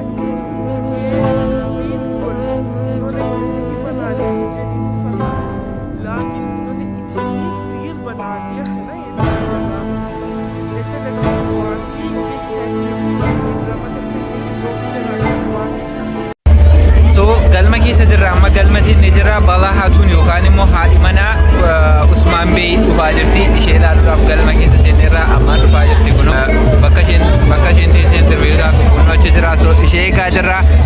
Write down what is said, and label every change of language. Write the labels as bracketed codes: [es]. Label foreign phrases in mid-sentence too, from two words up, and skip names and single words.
[hi] ये बिल्कुल उन्होंने कैसे ही बना लिया मुझे नहीं पता, लेकिन उन्होंने इतनी रील बना दिया है ना ये सब जगह। ऐसे लगता है वाकई इस सेट में ड्रामा का सेट में लोग इधर आके वाकई [om] So galma keessa jirra amma galma siinni jira balaa hatuun yookaan immoo haadhi manaa Usmaan Bey dhufaa jirti ishee ilaaluudhaaf galma keessa seenirra amma dhufaa jirti kun bakka isheen teessee interviiyuudhaaf kun achi jira so ishee eegaa jirra.